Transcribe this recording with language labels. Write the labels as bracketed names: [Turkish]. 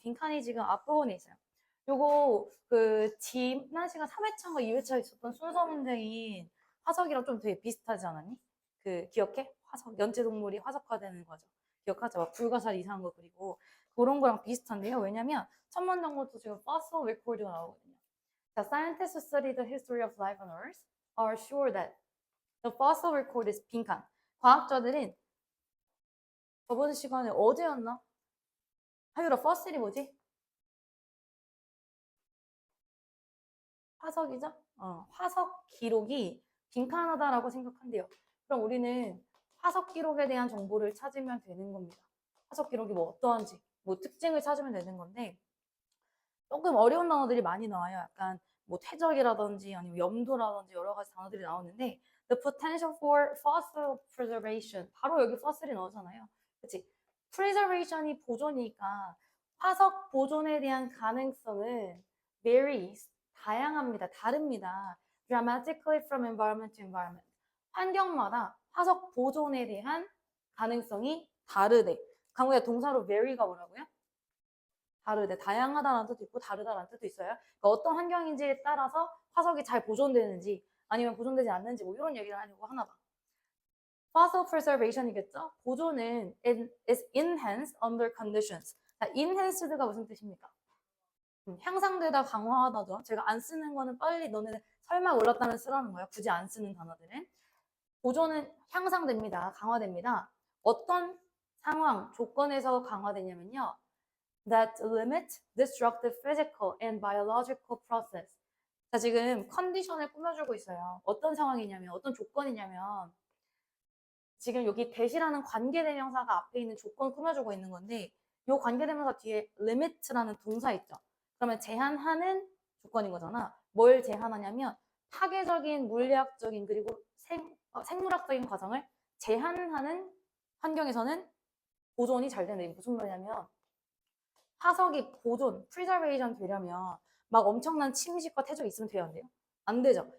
[Korean] 빈칸이 지금 앞부분에 있어요. 요거 지난 시간 3회차인가 2회차에 있었던 순서 문제인 화석이랑 좀 되게 비슷하지 않았니? 기억해? 화석, 연체동물이 화석화되는 거죠. 기억하죠? 막 불가사리 이상한 거 그리고 그런 거랑 비슷한데요. 왜냐면 첫 문장부터 지금 fossil record가 나오거든요. [English] 자, scientists who study the history of life on Earth are sure that the fossil record is 빈칸. [Korean] 과학자들은 저번 시간에 어제였나? 하유라 fossil이 뭐지? 화석이죠? 화석 기록이 빈칸하다라고 생각한대요. 그럼 우리는 화석 기록에 대한 정보를 찾으면 되는 겁니다. 화석 기록이 뭐 어떠한지, 뭐 특징을 찾으면 되는 건데 조금 어려운 단어들이 많이 나와요. 약간 뭐 퇴적이라든지 아니면 염도라든지 여러 가지 단어들이 나오는데 [English] the potential for fossil preservation [Korean] 바로 여기 fossil이 나오잖아요. 그치? preservation이 보존이니까 화석 보존에 대한 가능성은 varies 다양합니다. 다릅니다. [English] dramatically from environment to environment [Korean] 환경마다 화석 보존에 대한 가능성이 다르대. 강우야 동사로 vary가 뭐라고요? 다르대. 다양하다라는 뜻도 있고 다르다라는 뜻도 있어요. 그러니까 어떤 환경인지에 따라서 화석이 잘 보존되는지 아니면 보존되지 않는지 뭐 이런 얘기를 하려고 하나 봐. [English] Fossil preservation이겠죠? [Korean] 보존은 [English] is enhanced under conditions. [Korean] 자, enhanced가 무슨 뜻입니까? 향상되다, 강화하다죠. 제가 안 쓰는 거는 빨리 너네는 설마 몰랐다면 쓰라는 거예요. 굳이 안 쓰는 단어들은. 보존은 향상됩니다. 강화됩니다. 어떤 상황, 조건에서 강화되냐면요. [English] that limit destructive physical and biological process. [Korean] 자, 지금 컨디션을 꾸며주고 있어요. 어떤 상황이냐면, 어떤 조건이냐면, 지금 여기 대시라는 관계대명사가 앞에 있는 조건 꾸며주고 있는 건데, 이 관계대명사 뒤에 limit라는 동사 있죠. 그러면 제한하는 조건인 거잖아. 뭘 제한하냐면, 파괴적인 물리학적인 그리고 생물학적인 과정을 제한하는 환경에서는 보존이 잘 된다. 이게 무슨 말이냐면, 화석이 보존, preservation 되려면 막 엄청난 침식과 퇴적이 있으면 돼야 안 돼요? 안 되죠.